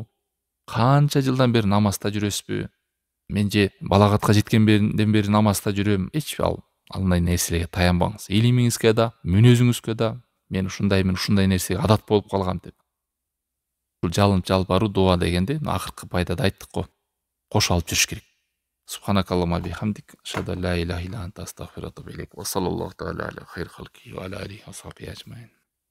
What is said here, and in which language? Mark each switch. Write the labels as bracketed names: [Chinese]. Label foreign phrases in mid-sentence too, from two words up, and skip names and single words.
[Kyrgyz] Канча жылдан бери намазда жүрөсүзбү? Мен же балагатка жеткенден бери намазда жүрөм. Эч андай нерселерге таянбаңыз. Илимиңизге да, мүнөзүңүзгө да, мен ушундаймын, ушундай нерсеге адат болуп калгам деп. Бул жалынып жалбаруу дуа дегенде акыркы пайдада айттык го. Кош алып жүрүш керек. [Arabic] سبحانك اللهم بحمدك أشهد أن لا إله إلا أنت أستغفرك وأتوب إليك. وصلى الله تعالى على خير خلقه وعلى آله وصحبه أجمعين.